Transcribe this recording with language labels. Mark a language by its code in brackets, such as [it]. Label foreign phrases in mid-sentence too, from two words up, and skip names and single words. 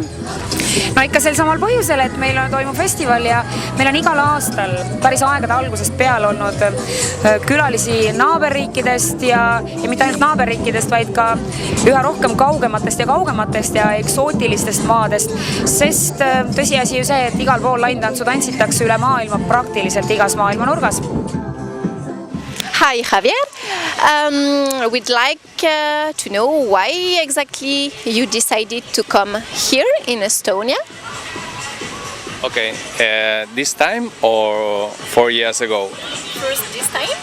[et] No ikka sel samal põhjusel, et meil toimub festival ja meil on igal aastal päris aegade algusest peale olnud külalisi naaberriikidest ja mitte ainult naaberriikidest, vaid ka üha rohkem kaugematest ja eksootilistest maadest, sest tõsiasi ju see, et igal pool laintantsu tantsitakse üle maailma praktiliselt igas maailma nurgas. [en] Hi Javier, we'd like to know why exactly you decided to come here in Estonia. Okay, this time or 4 years ago? First this time?